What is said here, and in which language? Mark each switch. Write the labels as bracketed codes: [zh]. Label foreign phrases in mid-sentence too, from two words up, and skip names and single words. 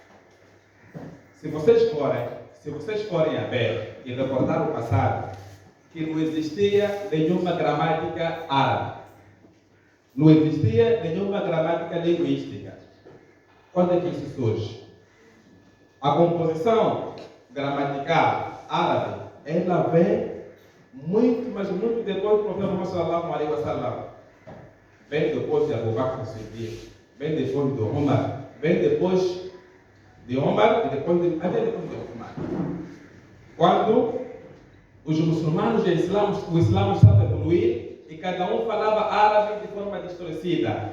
[pt] Se vocês forem a ver e recordar o passado, que não existia nenhuma gramática árabe. Não existia nenhuma gramática linguística. Quando é que isso surge? A composição gramatical árabe, ela vem muito, mas muito depois do profeta Muhammad [ar] صلى الله عليه وسلم. [pt] Vem depois de Abu Bakr Siddiq, vem depois de Umar, vem depois de Umar e até depois de Umar. Quando os muçulmanos e o Islã estava a evoluir e cada um falava árabe de forma distorcida.